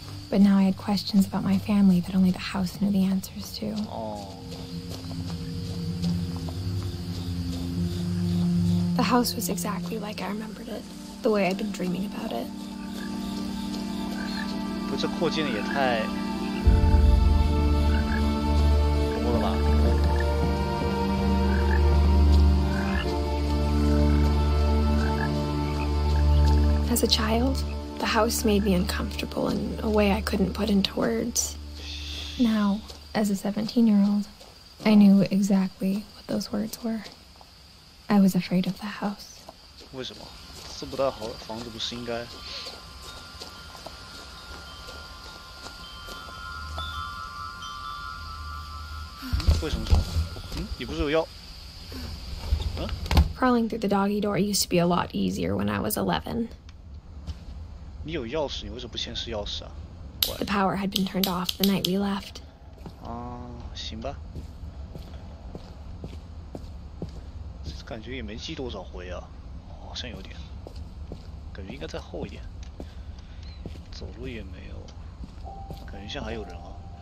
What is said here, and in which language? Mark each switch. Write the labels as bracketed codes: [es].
[en] But now I had questions about my family that only the house knew the answers to. [zh] 哦。 [en] The house was exactly like I remembered it, the way I'd been dreaming about it. [zh] 不，这扩建的也太多了吧？ [en] As a child, the house made me uncomfortable in a way I couldn't put into words. Now, as a 17-year-old, I knew exactly what those words were. I was afraid of the house. [zh] 为什么？这么大好房子不是应该？为什么？你不是有药？ [en] Crawling through the doggy door used to be a lot easier when I was 11. [zh] 你有钥匙，你为什么不先试钥匙啊？ [en] The power had been turned off the night we left. [zh] 啊，行吧。感觉也没记多少回啊，好像有点，感觉应该再厚一点。走路也没有，感觉像还有人啊。